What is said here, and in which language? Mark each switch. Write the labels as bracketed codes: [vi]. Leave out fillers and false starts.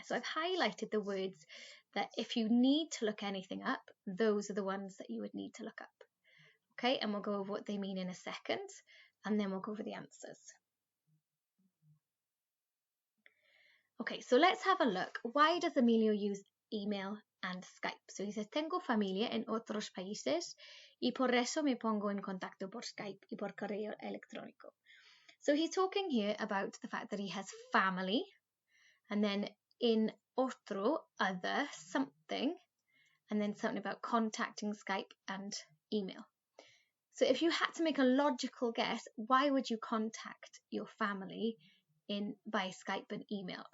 [en] So I've highlighted the words that if you need to look anything up, those are the ones that you would need to look up. Okay, and we'll go over what they mean in a second, and then we'll go over the answers. Okay, so let's have a look. Why does Emilio use email and Skype? So he says, [es] tengo familia en otros países y por eso me pongo en contacto por Skype y por correo electrónico. [en] So he's talking here about the fact that he has family, and then in otro, other, something, and then something about contacting Skype and email. So if you had to make a logical guess, why would you contact your family by Skype and email?